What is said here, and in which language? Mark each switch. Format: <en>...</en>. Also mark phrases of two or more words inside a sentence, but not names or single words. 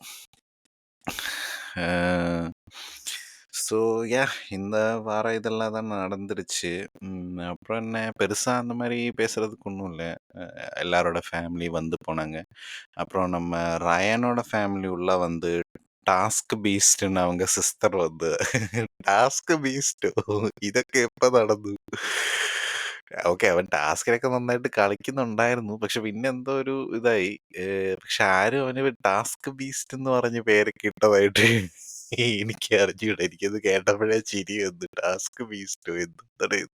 <ta>அ ஸோ இந்த வாரம் இதெல்லாம் தான் நடந்துருச்சு. அப்புறம் என்ன பெருசா அந்த மாரி பேசுறதுக்கு ஒண்ணும் இல்ல. அ எல்லாரோட ஃபேமிலி வந்து போனாங்க. அப்புறம் நம்ம ரயனோட ஃபேமிலி உள்ள வந்து டாஸ்க் பீஸ்ட்ன்னு அவங்க சிஸ்டர் வந்து</ta> <ml>ടാസ്ക് ബീസ്റ്റോ ഇതൊക്കെ എപ്പോ നടന്നു? ഓക്കെ അവൻ ടാസ്കിലൊക്കെ നന്നായിട്ട് കളിക്കുന്നുണ്ടായിരുന്നു. പക്ഷെ പിന്നെ എന്തോ ഒരു ഇതായി. പക്ഷെ ആരും അവന് ടാസ്ക് ബീസ്റ്റ് എന്ന് പറഞ്ഞ് പേരൊക്കെ ഇട്ടതായിട്ട് എനിക്ക് അറിഞ്ഞൂടാ. എനിക്കത് കേട്ടപ്പോഴേ ചിരി വന്നു. ടാസ്ക് ബീസ്റ്റോ എന്താണ് ഇത്?</ml>